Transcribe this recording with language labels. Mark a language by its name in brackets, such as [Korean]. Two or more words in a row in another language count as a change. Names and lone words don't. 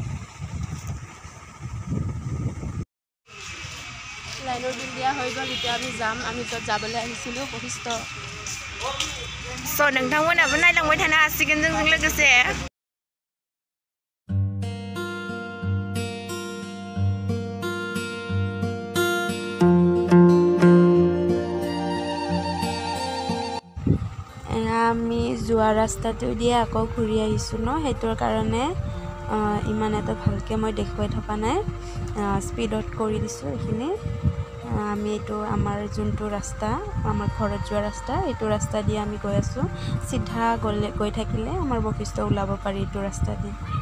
[Assamese] লাইনৰ বিল দিয়া হৈ গ'ল এতিয়া আমি যাম আমি য'ত যাবলৈ আহিছিলোঁ বশিষ্ঠ [Bodo] চ' नोंथांमोनाबो नायलांबाय थानो हासिगोन जोंजों लोगोसे [Assamese] আমি যোৱা ৰাস্তাটো দিয়ে আকৌ ঘূৰি আহিছোঁ ন সেইটোৰ কাৰণে ইমান এটা ভালকৈ মই দেখুৱাই থকা নাই স্পীডত কৰি দিছোঁ এইখিনি আমি এইটো আমাৰ যোনটো ৰাস্তা আমাৰ ঘৰত যোৱা ৰাস্তা এইটো ৰাস্তা দিয়ে আমি গৈ আছোঁ চিধা গৈ থাকিলে আমাৰ বশিষ্ঠ ওলাব পাৰি এইটো ৰাস্তা দিয়ে